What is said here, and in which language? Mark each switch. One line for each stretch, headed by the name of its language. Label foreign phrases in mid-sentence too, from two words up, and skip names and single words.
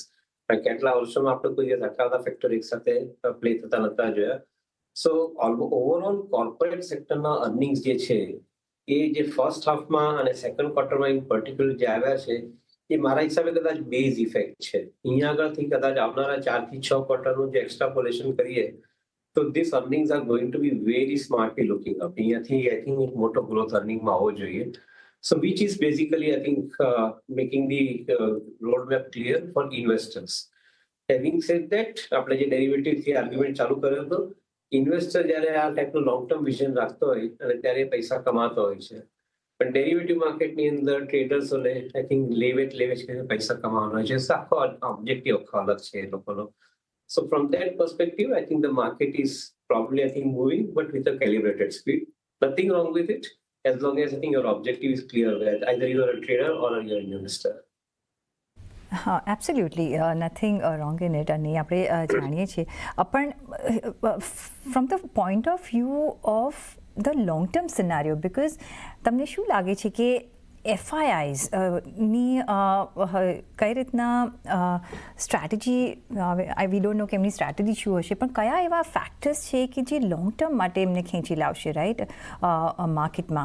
Gujarati: કેટલા વર્ષોમાં આપણે કોઈ આટલા બધા ફેક્ટર એક સાથે પ્લે થતા નતા જોયા.
English: so overall corporate
Gujarati: સેક્ટરના અર્નિંગ્સ જે છે એ જે ફર્સ્ટ હાફમાં અને સેકન્ડ ક્વાર્ટરમાં
English: in particular
Gujarati: જે આવ્યા છે એ મારા હિસાબે કદાચ
English: base effect
Gujarati: છે. અહીંયા આગળથી કદાચ આવનારા 4 થી 6 ક્વાર્ટરનું જે એક્સ્ટ્રાપોલેશન કરીએ તો
English: these earnings are going to be very smartly looking up.
Gujarati: અહીંયાથી
English: I think
Gujarati: એક મોટો ગ્રોથ અર્નિંગમાં આવવો જોઈએ.
English: So which is basically I think making the roadmap clear for investors. Having said that,
Gujarati: આપણે જે ડેરિવેટિવથી આર્ગ્યુમેન્ટ ચાલુ કર્યો હતો, ઇન્વેસ્ટર જ્યારે આ ટાઈપનું
English: long term vision
Gujarati: રાખતો હોય અને ત્યારે પૈસા કમાતો હોય છે. પણ ડેરિવેટિવ માર્કેટની અંદર ટ્રેડર્સોને
English: I think
Gujarati: લેવેચ કરીને પૈસા કમાવાનો હોય છે. આખો ઓબ્જેક્ટિવ આખો અલગ છે એ લોકોનો.
English: So from that perspective, I think the market is probably, I think, moving, but with a calibrated speed. Nothing wrong with it, as long as I think your objective is clear, that either you are a trader or you're an investor. હા, absolutely nothing wrong in it.
Gujarati: અને આપણે જાણીએ છીએ પણ
English: from the point of view of the long term scenario, because
Gujarati: તમને શું લાગે છે કે એફઆઈઆઈઝની કઈ રીતના સ્ટ્રેટેજી,
English: we don't know
Gujarati: કે એમની સ્ટ્રેટેજી શું હશે, પણ કયા એવા ફેક્ટર્સ છે કે જે
English: long term
Gujarati: માટે એમને ખેંચી લાવશે રાઈટ માર્કેટમાં?